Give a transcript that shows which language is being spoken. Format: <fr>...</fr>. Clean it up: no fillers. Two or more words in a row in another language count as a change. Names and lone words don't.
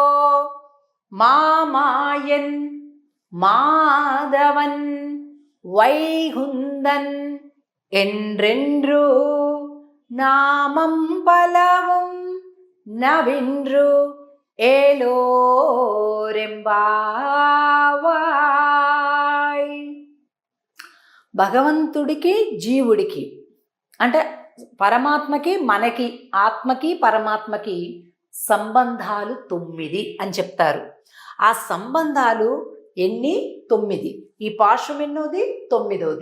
<ta>மாமாயன் மாதவன் வைகுந்தன் என்றென்று நாமம் பலவும் நவின்று ఏలోరెంబావాయ్.</ta> <te>భగవంతుడికి జీవుడికి అంటే పరమాత్మకి మనకి, ఆత్మకి పరమాత్మకి సంబంధాలు 9 అని చెప్తారు. ఆ సంబంధాలు ఎన్ని? 9. ఈ పాశం ఎన్నోది? 9వది.</te>